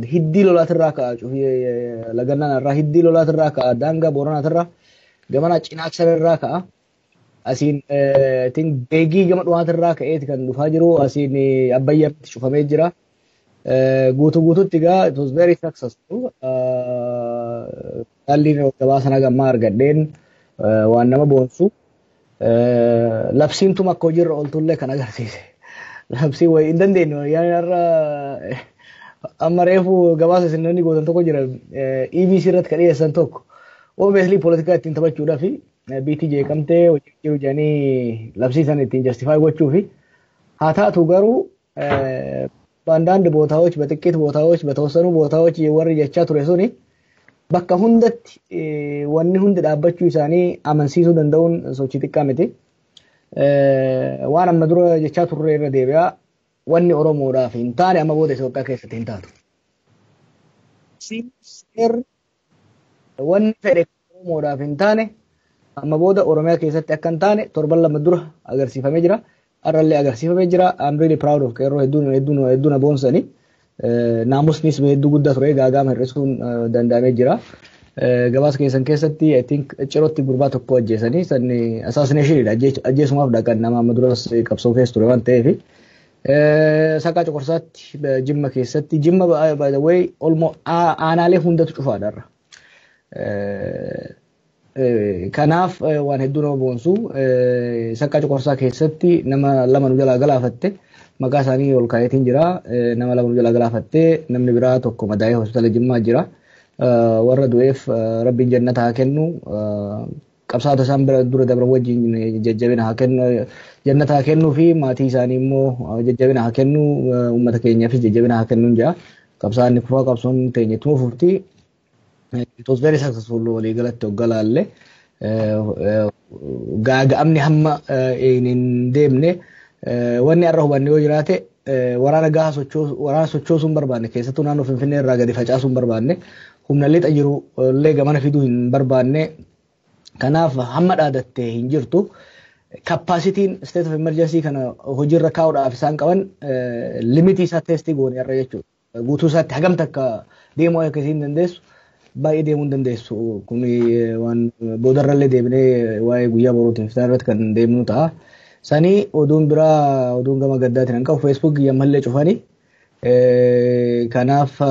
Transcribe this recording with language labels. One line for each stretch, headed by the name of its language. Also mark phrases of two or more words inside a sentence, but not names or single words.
Oromo: Hiddii lolaatirraa ka'a lagannaan irraa hiddii lolaatirraa ka'a daangaa booranaatirraa gamana cinaaksanirraa ka'a. Asiin beegii gama dhumaatirraa ka'eeti kan dhufaa jiru. Asiin abbayyaatti cufamee jira. Guutuutti egaa
English: it was very successful.
Oromo: Haalli gabaa sana gammaa argadheen waan nama boonsu. Labsiin tuma akka hojiirra ooltullee kan agarsiise. Labsiin wayii hin dandeenye yaanarra amma reefu gabaasa isinonni gootan tokko jira EBC irratti kan dhiyeessan tokko obviously poolitikaa ittiin taphachuudhaa fi biitii jeeqamtee hojii jiru jedhanii labsii sana ittiin justify gochuu fi haa taatu garuu
Amharic: በአንዳንድ ቦታዎች በጥቂት ቦታዎች በተወሰኑ ቦታዎች የወር ጀቻ
Oromo: ture suni bakka hundatti wanni hundi dhaabbachuu isaanii amansiisuu danda'uun sochii xiqqaa miti. Waan amma dura jechaa turre irra deebi'aa wanni Oromoodhaaf hin taane amma booda Itoophiyaa keessatti hin taatu. Wanni fedhe Oromoodhaaf hin taane amma booda Oromiyaa keessatti akka hin taane torban lama dura agarsiifamee jira. Arrallee agarsiifamee jira.
English: I'm really proud of
Oromo: qeerroo hedduun aboonsanii. Naamusnis hedduu guddaa ture gaagaama hir'isuun danda'amee jira. Gabaasa keessan keessatti
English: I think
Oromo: cirootti gurbaa tokko ajjeesanii sanni assassinationidha ajjeesumaaf dhaqan nama amma duras qabsoo keessa ture waan ta'eef. Saqqaa Coqorsaatti Jimma keessatti Jimma
English: by the way
Oromo: aanaalee hundatu cufaadharra. Kanaaf waan hedduu nama boonsu Saqqaa Coqorsaa keessatti nama lama nu jalaa galaafatte. Maqaa isaanii ol kaayetiin jira. Nama lama jalaa galaafattee namni biraa tokko madaa'ee hospitaala Jimmaa jira. Warra du'eef rabbiin jannata haa kennu. Qabsaa'ota isaan bira dura dabran wajjin jajjabina haa kennu. Jannata haa kennuu fi maatii isaanii immoo jajjabina haa kennu. Uummata keenyaafis jajjabina haa kennu jira. Qabsaa'onni kufaa qabsoon teenya ittuma fufti.
English: It was very successful
Oromo: walii galatti hoggalaallee. Gaaga'amni hamma hin deemne. Wanni har'a hubanne yoo jiraate waraana gahaa sochoosuu hin barbaanne keessattuu naannoo Finfinnee irraa gadi facaasuu hin barbaanne humna lixa jiru illee gamana fiduu hin barbaanne kanaaf hamma dhaadattee hin jirtu
English: capacity state of emergency
Oromo: kana hojiirra kaa'uudhaaf isaan qaban limitii isaa testii goone irra jechuudha guutuu isaatti hagam takka deemuu akkasii hin dandeessu baay'ee deemuu hin dandeessu kun waan boodarrallee deebinee waa'ee guyyaa borootiif isaan irratti kan deemnu ta'a sanii oduun biraa oduun gama gaddaatiin kan qabu Facebook yammallee cufanii kanaaf